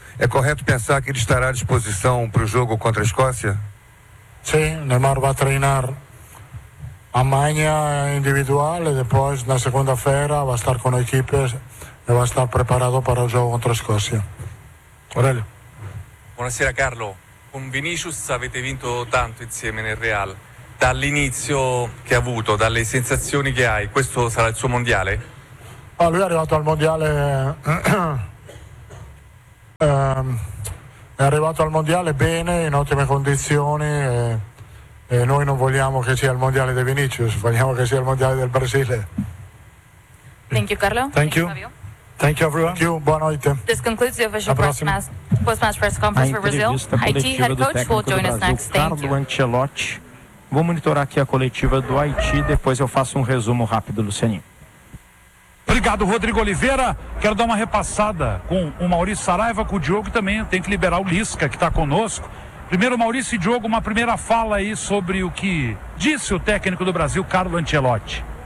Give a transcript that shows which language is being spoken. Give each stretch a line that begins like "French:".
Portuguese: É correto pensar que ele estará à disposição para o jogo contra a Escócia? Sim, Neymar vai treinar amanhã individual e depois na segunda-feira vai estar com a equipe e vai estar preparado para o jogo contra a Escócia.
Italian: Aurelio. Buonasera, Carlo. Con Vinicius avete vinto tanto insieme nel Real. Dall'inizio che ha avuto, dalle sensazioni che hai, questo sarà il suo mondiale? Ah, lui è arrivato al mondiale... è arrivato al mondiale bene, in ottime condizioni, e noi non vogliamo che sia il mondiale di Vinicius, vogliamo che sia il mondiale del Brasile.
English: Thank you, Carlo. Thank you. Thank you, everyone. Thank you.
Portuguese: Boa noite.
English: This concludes the official post-match press conference for Brazil. Haiti head coach will join us next. Thank you. Carlo Ancelotti.
Portuguese: Vou monitorar aqui a coletiva do Haiti, depois eu faço um resumo rápido, Lucianinho. Obrigado, Rodrigo Oliveira. Quero dar uma repassada com o Maurício Saraiva, com o Diogo também. Tem que liberar o Lisca, que está conosco. Primeiro, Maurício e Diogo, uma primeira fala aí sobre o que disse o técnico do Brasil, Carlo Ancelotti.